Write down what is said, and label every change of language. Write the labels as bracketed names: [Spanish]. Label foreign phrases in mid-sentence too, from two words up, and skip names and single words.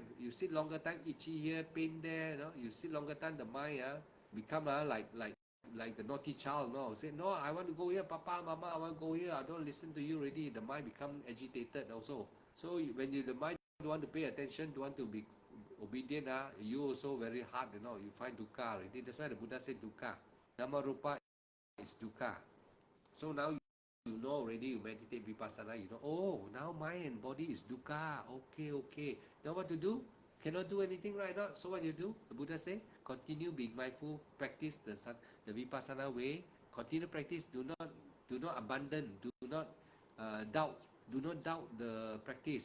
[English] You sit longer time, itchy here, pain there. You sit longer time, the mind become like the naughty child. Say no, I want to go here, Papa, Mama, I want to go here. I don't listen to you already. The mind become agitated also. So when the mind don't want to pay attention, don't want to be obedient, you also very hard, you find dukkha already. That's why the Buddha said dukkha. [Pali] Nama rupa is dukkha. [English] So now you know already, you meditate vipassana, you know, oh, now mind and body is dukkha. Okay. Now what to do? Cannot do anything right now. So what you do? The Buddha say, continue being mindful, practice the vipassana way, continue practice, do not abandon, do not doubt the practice.